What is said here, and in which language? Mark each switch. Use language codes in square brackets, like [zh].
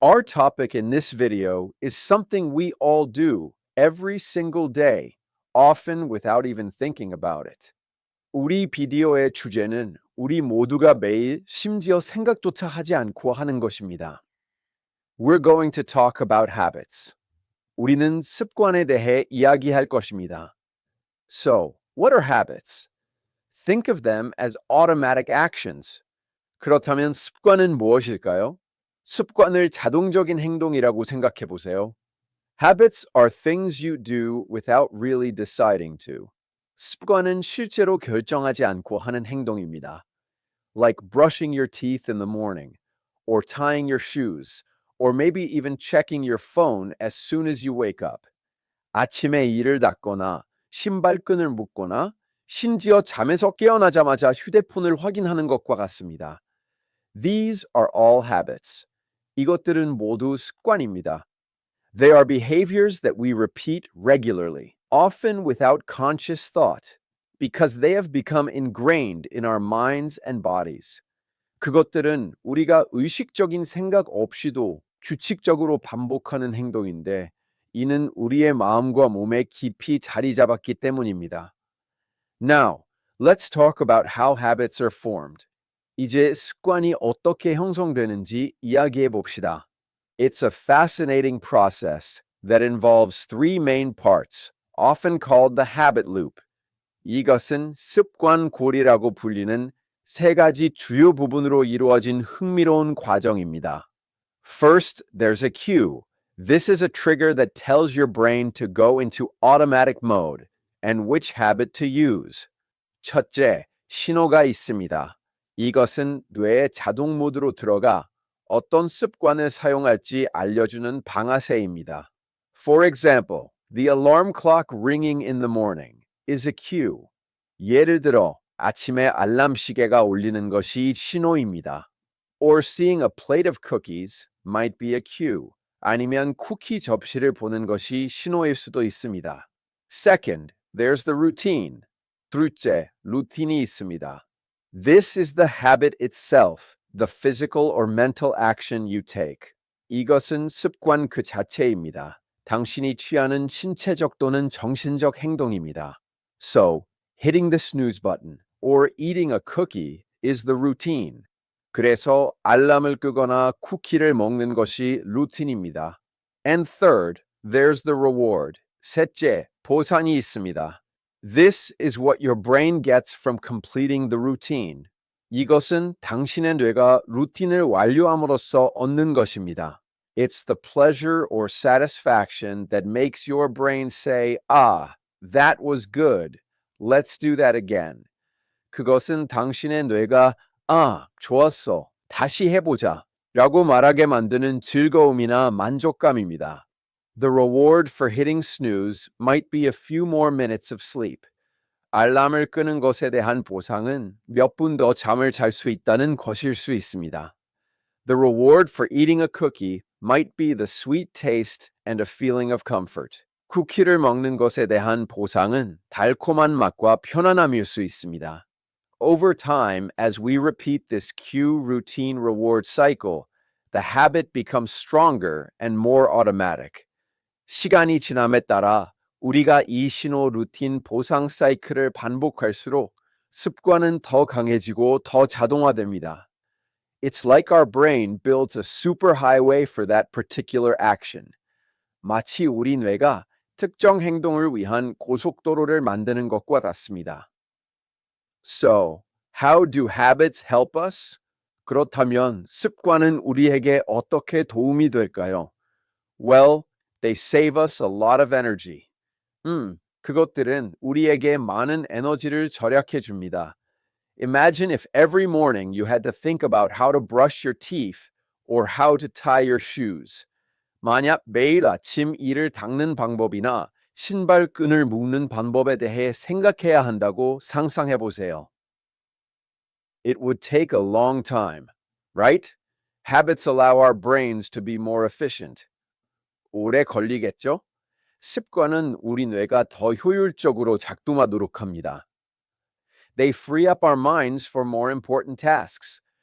[en] Our topic in this video is something we all do every single day, often without even thinking about it. [ko] 우리 비디오의 주제는 우리 모두가 매일 심지어 생각조차 하지 않고 하는 것입니다. [en] We're going to talk about habits. [ko] 우리는 습관에 대해 이야기할 것입니다. [en] So, what are habits? Think of them as automatic actions. [ko] 그렇다면 습관은 무엇일까요? 습관을 자동적인 행동이라고 생각해 보세요. [en] Habits are things you do without really deciding to. [ko] 습관은 실제로 결정하지 않고 하는 행동입니다. [en] Like brushing your teeth in the morning, or tying your shoes, or maybe even checking your phone as soon as you wake up. [ko] 아침에 이를 닦거나, 신발끈을 묶거나, 심지어 잠에서 깨어나자마자 휴대폰을 확인하는 것과 같습니다. [en] These are all habits. [ko] 이것들은 모두 습관입니다. [en] They are behaviors that we repeat regularly, often without conscious thought, because they have become ingrained in our minds and bodies. [ko] 그것들은 우리가 의식적인 생각 없이도 규칙적으로 반복하는 행동인데, 이는 우리의 마음과 몸에 깊이 자리 잡았기 때문입니다. [en] Now, let's talk about how habits are formed. [ko] 이제 습관이 어떻게 형성되는지 이야기해 봅시다. [en] It's a fascinating process that involves three main parts, often called the habit loop. [ko] 이것은 습관고리라고 불리는 세 가지 주요 부분으로 이루어진 흥미로운 과정입니다. [en] First, there's a cue. This is a trigger that tells your brain to go into automatic mode and which habit to use. [ko] 첫째, 신호가 있습니다. 이것은 뇌의 자동 모드로 들어가 어떤 습관을 사용할지 알려주는 방아쇠입니다. [en] For example, the alarm clock ringing in the morning is a cue. [ko] 예를 들어, 아침에 알람 시계가 울리는 것이 신호입니다. [en] Or seeing a plate of cookies might be a cue. [ko] 아니면 쿠키 접시를 보는 것이 신호일 수도 있습니다. [en] Second, there's the routine. [ko] 둘째, 루틴이 있습니다. [en] This is the habit itself, the physical or mental action you take. [ko] 이것은 습관 그 자체입니다. 당신이 취하는 신체적 또는 정신적 행동입니다. [en] So, hitting the snooze button or eating a cookie is the routine. [ko] 그래서 알람을 끄거나 쿠키를 먹는 것이 루틴입니다. [en] And third, there's the reward. [ko] 셋째, 보상이 있습니다. [en] This is what your brain gets from completing the routine. [ko] 이것은 당신의 뇌가 루틴을 완료함으로써 얻는 것입니다. [en] It's the pleasure or satisfaction that makes your brain say, "Ah, that was good. Let's do that again." [ko] 그것은 당신의 뇌가 좋았어. 다시 해보자. 라고 말하게 만드는 즐거움이나 만족감입니다. [en] The reward for hitting snooze might be a few more minutes of sleep. [ko] 알람을 끄는 것에 대한 보상은 몇 분 더 잠을 잘 수 있다는 것일 수 있습니다. [en] The reward for eating a cookie might be the sweet taste and a feeling of comfort. [ko] 쿠키를 먹는 것에 대한 보상은 달콤한 맛과 편안함일 수 있습니다. [en] Over time, as we repeat this cue routine reward cycle, the habit becomes stronger and more automatic. [ko] 시간이 지남에 따라 우리가 이 신호 루틴 보상 사이클을 반복할수록 습관은 더 강해지고 더 자동화됩니다. [en] It's like our brain builds a superhighway for that particular action. [ko] 마치 우리 뇌가 특정 행동을 위한 고속도로를 만드는 것과 같습니다. [en] So, how do habits help us? [ko] 그렇다면 습관은 우리에게 어떻게 도움이 될까요? [en] Well, they save us a lot of energy. [ko] 그것들은 우리에게 많은 에너지를 절약해 줍니다. [en] Imagine if every morning you had to think about how to brush your teeth or how to tie your shoes. [ko] 만약 매일 아침 이를 닦는 방법이나 신발끈을 묶는 방법에 대해 생각해야 한다고 상상해 보세요. [en] It would take a long time, right? Habits allow our brains to be more efficient. [ko] 오래 걸리겠죠? 습관은 우리 뇌가 더 효율적으로 작동하도록 합니다. [en] They free up our minds for more important tasks.